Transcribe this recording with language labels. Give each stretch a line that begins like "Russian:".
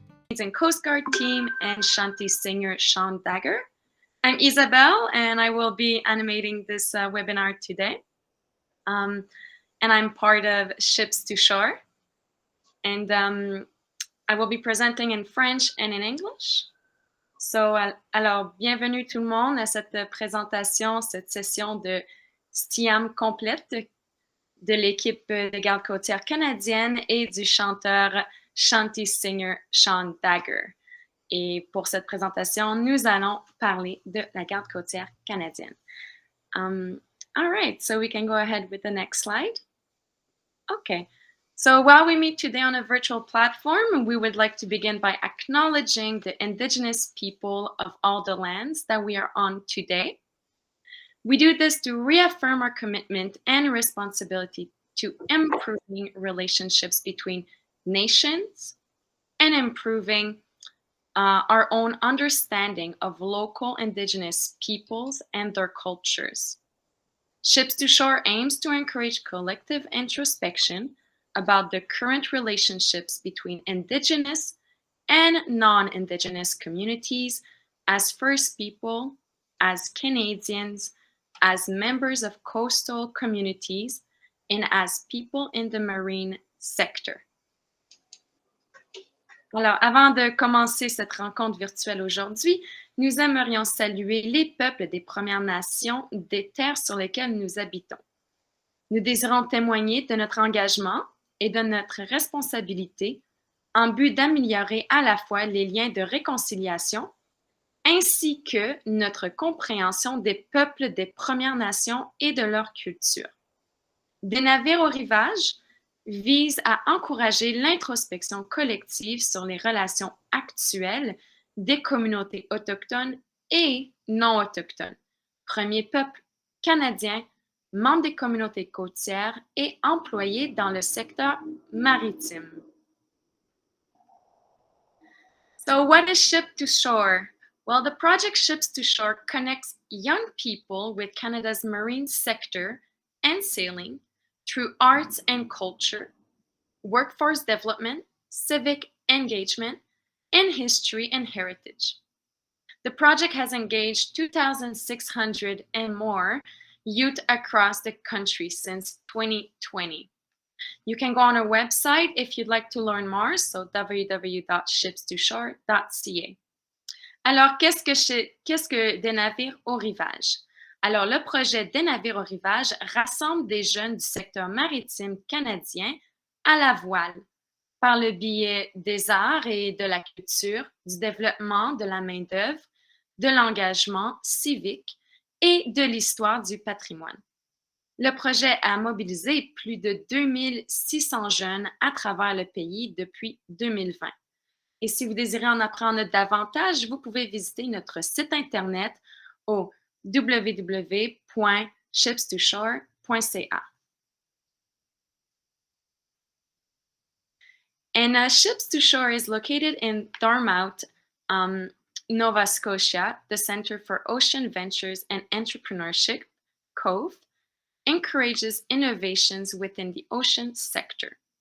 English: Marines and Coast Guard team, and Shanty singer Sean Dagger. I'm Isabel, and I will be animating this webinar today. And I'm part of Ships to Shore. And I will be presenting in French and in English.
French: So, alors, bienvenue tout le monde à cette présentation, cette session de STIAM complète de l'équipe de garde côtière canadienne et du chanteur Shanty singer Sean Dagger. Et pour cette présentation, nous allons parler de la garde côtière canadienne.
English: All right, so we can go ahead with the next slide. Okay, so while we meet today on a virtual platform, we would like to begin by acknowledging the Indigenous people of all the lands that we are on today. We do this to reaffirm our commitment and responsibility to improving relationships between nations and improving our own understanding of local Indigenous peoples and their cultures. Ships to Shore aims to encourage collective introspection about the current relationships between Indigenous and non-Indigenous communities as First People, as Canadians, as members of coastal communities, and as people in the marine sector.
French: Alors, avant de commencer cette rencontre virtuelle aujourd'hui, nous aimerions saluer les peuples des Premières Nations des terres sur lesquelles nous habitons. Nous désirons témoigner de notre engagement et de notre responsabilité en but d'améliorer à la fois les liens de réconciliation ainsi que notre compréhension des peuples des Premières Nations et de leur culture. Des navires au rivage vise à encourager l'introspection collective sur les relations actuelles des communautés autochtones et non autochtones, premiers peuples canadiens, membres des communautés côtières et employés dans le secteur maritime.
English: So what is Ship to Shore? Well, the project Ships to Shore connects young people with Canada's marine sector and sailing through arts and culture, workforce development, civic engagement, and history and heritage. The project has engaged 2,600 and more youth across the country since 2020. You can go on our website if you'd like to learn more, so www.shipstoshore.ca.
French: Alors, qu'est-ce que des navires au rivage? Alors, le projet des navires au rivage rassemble des jeunes du secteur maritime canadien à la voile par le biais des arts et de la culture, du développement de la main-d'œuvre, de l'engagement civique et de l'histoire du patrimoine. Le projet a mobilisé plus de 2600 jeunes à travers le pays depuis 2020. Et si vous désirez en apprendre davantage, vous pouvez visiter notre site Internet au www.shipstoshore.ca.
English: And Ships to Shore is located in Dartmouth, Nova Scotia. The Center for Ocean Ventures and Entrepreneurship, COVE, encourages innovations within the ocean sector.